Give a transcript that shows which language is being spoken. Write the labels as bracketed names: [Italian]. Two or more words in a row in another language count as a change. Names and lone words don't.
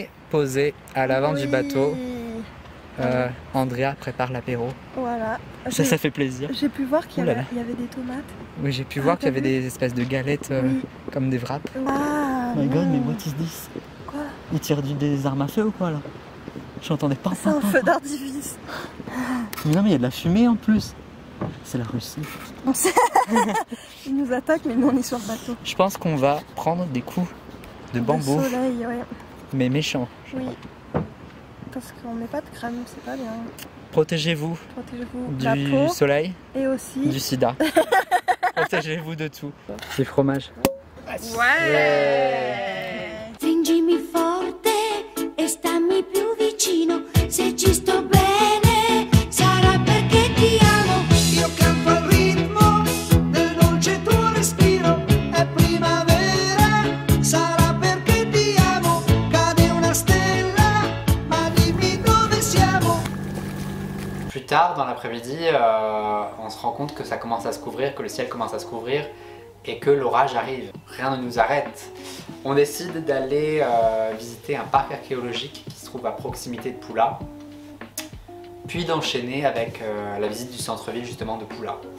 [French] posé à l'avant du bateau. Andrea prépare l'apéro. Voilà. Ça fait plaisir. J'ai pu voir qu'il y avait des tomates. Oui, j'ai pu voir qu'il y avait des espèces de galettes comme des wraps. Ah, [English] Oh my god, mais what is this? [French] Quoi? Ils tirent des armes à feu ou quoi là? J'entendais pas. C'est un feu d'artifice. Mais non, mais il y a de la fumée en plus. C'est la Russie. Ils nous attaquent, mais nous on est sur le bateau. Je pense qu'on va prendre des coups de bambou, Le soleil, ouais. mais méchants. Oui. Parce qu'on met pas de crème, c'est pas bien. Protégez-vous Protégez-vous de la du peau soleil, et aussi du sida. Protégez-vous de tout. Du fromage. Ouais. [Italian] Stringimi forte e stammi più vicino. Se ci sto bene sarà perché ti amo. Io canto al ritmo del dolce tuo respiro. È primavera, sarà perché ti amo. Cade una stella, ma dimmi dove siamo. [French] Plus tard dans l'après-midi, on se rend compte que ça commence à se couvrir, que le ciel commence à se couvrir et que l'orage arrive. Rien ne nous arrête. On décide d'aller visiter un parc archéologique qui se trouve à proximité de Pula, puis d'enchaîner avec la visite du centre-ville justement de Pula.